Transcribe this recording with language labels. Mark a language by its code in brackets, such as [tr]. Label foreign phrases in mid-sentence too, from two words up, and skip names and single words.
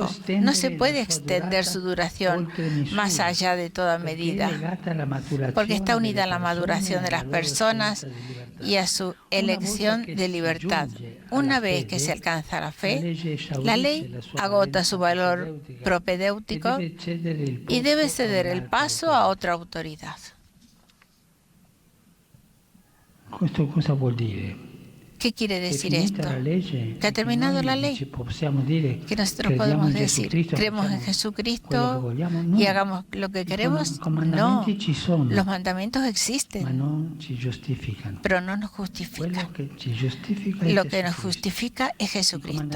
[es] No se puede extender su duración más allá de toda medida, porque está unida a la maduración de las personas y a su elección de libertad. Una vez que se alcanza la fe, la ley agota su valor propedéutico y debe ceder el paso a otra autoridad. [it] ¿Esto cosa vuol dire? [es] ¿Qué quiere decir esto? Que ha terminado la ley. Que nosotros podemos decir, creemos en Jesucristo y hagamos lo que queremos. No, los mandamientos existen, pero no nos justifican. Lo que nos justifica es Jesucristo.